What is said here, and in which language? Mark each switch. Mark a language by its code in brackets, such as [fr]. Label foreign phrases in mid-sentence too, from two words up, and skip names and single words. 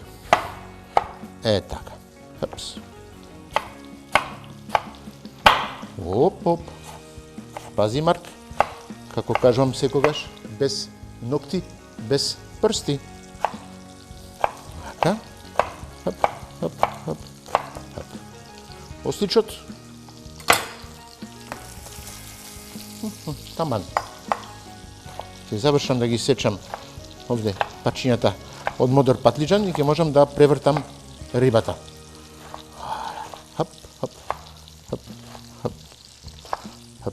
[mk] Е така. Хапс. Оп, оп. Пази, Марк, како кажувам секогаш, без ногти, без прсти. Така. Хап, хап, хап, хап. Осличот. Таман. Ќе завршам да ги сечам овде парчињата од модер патлиџан и ќе можам да превртам рибата. Хап, хап, хап, хап, хап.